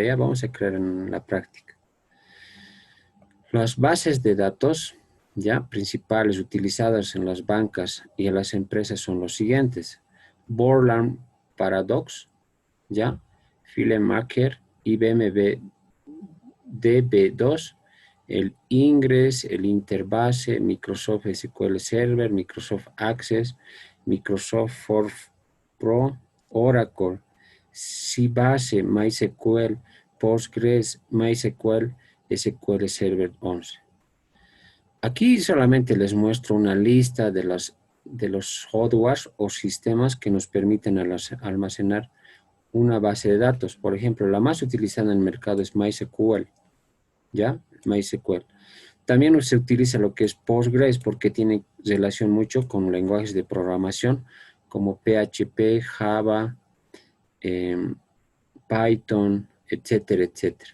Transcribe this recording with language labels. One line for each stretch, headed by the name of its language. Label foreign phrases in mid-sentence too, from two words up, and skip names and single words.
Spanish: Ya vamos a crear en la práctica. Las bases de datos, ya, principales utilizadas en las bancas y en las empresas son los siguientes. Borland Paradox, ya, FileMaker, IBM DB2, el Ingres, el Interbase, Microsoft SQL Server, Microsoft Access, Microsoft Form Pro, Oracle, Sybase, MySQL, Postgres, MySQL, SQL Server 11. Aquí solamente les muestro una lista de los hardwares o sistemas que nos permiten almacenar una base de datos. Por ejemplo, la más utilizada en el mercado es MySQL, ¿ya? MySQL. También se utiliza lo que es Postgres porque tiene relación mucho con lenguajes de programación como PHP, Java, Python, etcétera, etcétera.